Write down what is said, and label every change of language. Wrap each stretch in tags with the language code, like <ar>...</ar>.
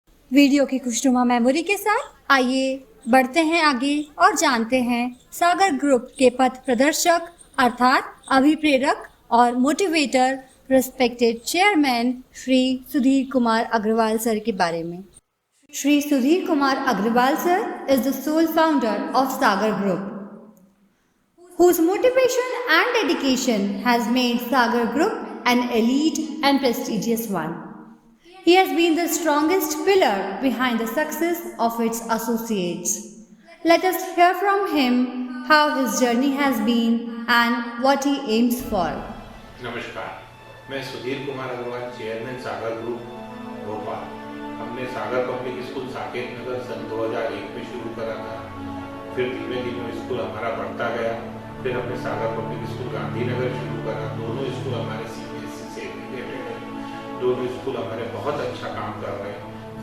<hi>Video की खुशनुमा memory के साथ आइए बढ़ते हैं आगे और जानते हैं सागर ग्रुप के पथ प्रदर्शक अर्थात अभिप्रेरक और motivator respected chairman Shri Sudhir Kumar Agarwal sir के बारे में.</hi> <en>Shri Sudhir Kumar Agarwal sir is the sole founder of Sagar Group whose motivation and dedication has made Sagar Group an elite and prestigious one. He has been the strongest pillar behind the success of its associates. Let us hear from him how his journey has been and what he aims for.</en> <hi>नमस्कार, मैं Sudhir Kumar Agarwal, chairman सागर group Bhopal. हमने सागर public school Saket Nagar सन 2001 में शुरू करा था फिर धीमे धीमे स्कूल हमारा बढ़ता गया। फिर हमने सागर पब्लिक स्कूल गांधीनगर शुरू करा। दोनों स्कूल हमारे CBSE से एफिलिएटेड हैं। दोनों स्कूल हमारे बहुत अच्छा काम कर रहे हैं।</hi>